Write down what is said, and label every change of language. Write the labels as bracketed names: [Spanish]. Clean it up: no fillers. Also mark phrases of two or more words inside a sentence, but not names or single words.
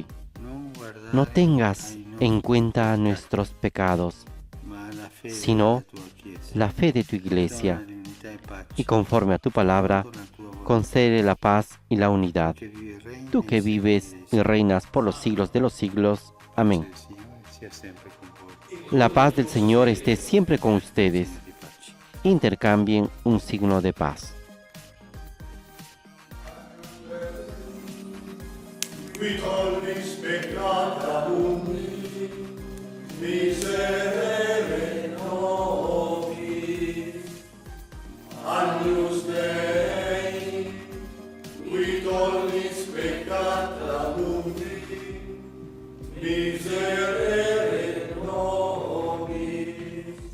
[Spanish] No tengas en cuenta nuestros pecados, sino la fe de tu iglesia, y conforme a tu palabra, concede la paz y la unidad. Tú que vives y reinas por los siglos de los siglos. Amén. La paz del Señor esté siempre con ustedes. Intercambien un signo de paz. [Latin] Qui tollis peccata mundi, miserere nobis. Agnus Dei, qui tollis peccata mundi, miserere nobis.